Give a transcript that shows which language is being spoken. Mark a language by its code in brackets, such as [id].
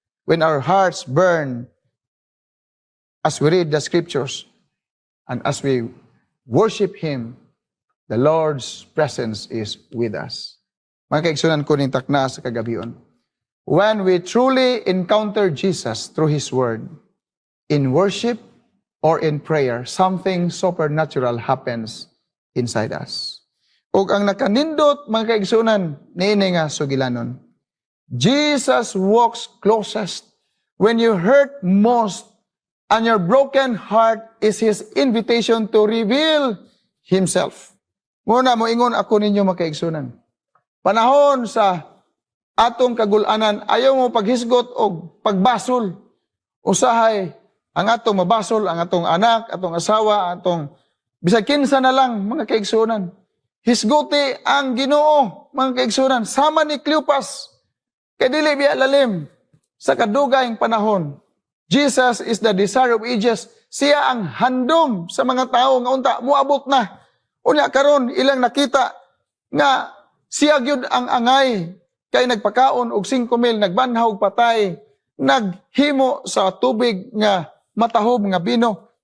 [en] When our hearts burn as we read the scriptures and as we worship Him, the Lord's presence is with us. [ceb] Mga kaigsunan ko ning takna sa kagabion. [en] When we truly encounter Jesus through His Word, in worship or in prayer, something supernatural happens inside us. [ceb] Ug ang nakanindot mga kaigsunan niini nga sugilanon. [en] Jesus walks closest when you hurt most, and your broken heart is His invitation to reveal Himself. [ceb] Muna moingon ako ninyo mga kaigsunan. Panahon sa atong kagulanan, ayaw mo paghisgot o pagbasol. Usahay ang atong mabasol, ang atong anak, atong asawa, atong bisag kinsa na lang mga kaigsunan. Hisguti ang Ginoo mga kaigsunan. Sama ni Cleopas, kay dili biya lalim sa kadugayng panahon. [en] Jesus is the desire of ages. [ceb] Siya ang handom sa mga tao nga unta moabot na. Unya karon ilang nakita nga siya gyud ang angay kay nagpakaon og 5,000 nagbanhaw og patay, naghimo sa tubig nga matahob nga bino.